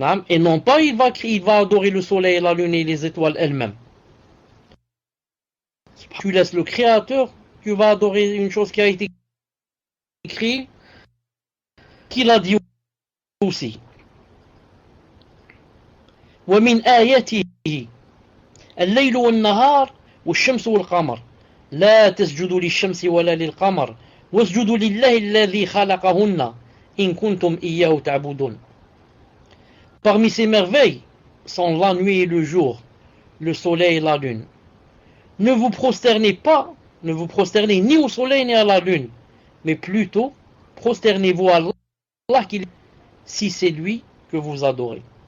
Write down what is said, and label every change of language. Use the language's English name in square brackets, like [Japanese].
[French] Et non pas il va adorer le soleil, la lune et les étoiles elles-mêmes. Tu laisses le créateur, tu vas adorer une chose qui a été créée, qu'il a dit aussi. [Arabic] ومن آياته الليل والنهار والشمس والقمر لا تسجدوا للشمس ولا للقمر واسجدوا لله الذي خلقهن إن كنتم إياه تعبدون. [French] Parmi ces merveilles sont la nuit et le jour, le soleil et la lune. Ne vous prosternez ni au soleil ni à la lune, mais plutôt prosternez-vous à Allah si c'est lui que vous adorez.